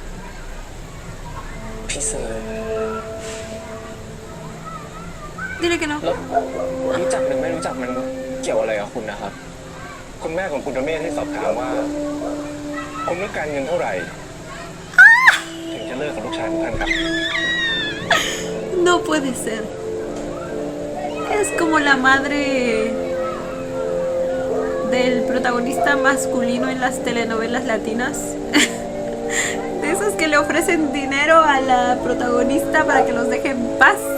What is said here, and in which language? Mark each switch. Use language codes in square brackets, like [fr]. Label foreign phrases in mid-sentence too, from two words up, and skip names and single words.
[th] พี่เซอร์ [es] Dile que no. [th] แล้วรู้จักหรือไม่รู้จักมันเกี่ยวอะไรกับคุณนะครับ คุณแม่ของคุณเมฆที่สอบถามว่า คุณต้องการเงินเท่าไหร่ ถึงจะเลิกกับลูกชายของท่านครับ [es] No puede ser. Es como la madre del protagonista masculino en las telenovelas latinas. De esos que le ofrecen dinero a la protagonista para que los deje en paz.